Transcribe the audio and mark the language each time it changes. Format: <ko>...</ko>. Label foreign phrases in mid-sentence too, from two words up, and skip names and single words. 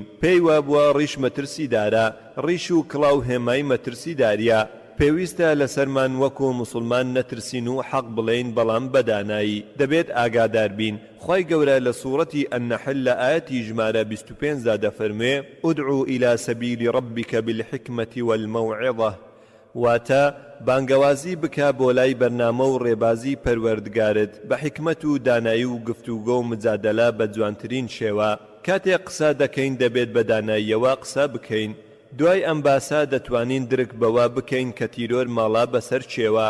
<ckb>پێی وابووە ڕیش مەترسیدارە، ڕیش و کڵاو هێمای مەترسیداریە. پێویستە لەسەرمان وەکو موسڵمان نەترسین و حەق بڵێین بەڵام بەدانایی. دەبێت ئاگادار بین. خوای گەورە لە سوورەتی ئەنەحل لە ئاەتی ژمارە 25 دا دەفەرمێ</ckb> <ar>ئودعوا إلى سبيل ربك بالحكمة والموعظة،</ar> <ckb>واتە بانگەوازی بکە بۆ لای بەرنامە و ڕێبازی پەروەردگارت بە حکمت و دانایی و گفتوگۆ و مجادەلە بە جوانترین شێوە. کاتێک قسە دەکەین دەبێت بە داناییەوە قسە بکەین. دوای ئەم باسا دەتوانین درک بەوە بکەین کە تیرۆر ماڵا بەسەر چێوە.</ckb>